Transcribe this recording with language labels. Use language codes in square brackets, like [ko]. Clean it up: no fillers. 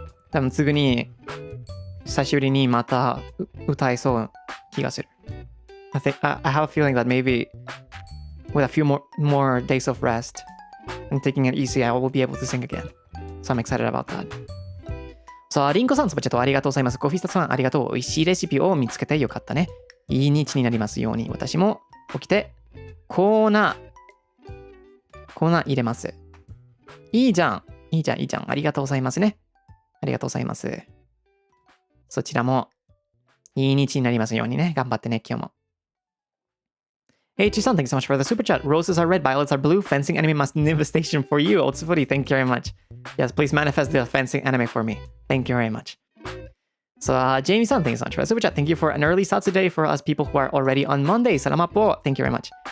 [ja] 多分次に久しぶりにまた歌えそう気がする。 [en] I have a feeling that maybe with a few more days of rest and taking it easy, I will be able to sing again. So I'm excited about that. [ja] さあ、リンコさん、スパチャットありがとうございます。コフィスタさん、ありがとう。美味しいレシピを見つけてよかったね。いい日になりますように。私も起きて、コーナー入れます。いいじゃん。ありがとうございますね。ありがとうございます。そちらも、いい日になりますようにね。頑張ってね、今日も。 [en] H-san, thank you so much for the super chat. Roses are red, violets are blue. Fencing anime manifestation for you. Otsufuri, thank you very much. Yes, please manifest the fencing anime for me. Thank you very much. So, Jamie-san, thank you so much for the super chat. Thank you for an early Zatsu day for us people who are already on Monday. [tl] Salamat po. [en] Thank you very much.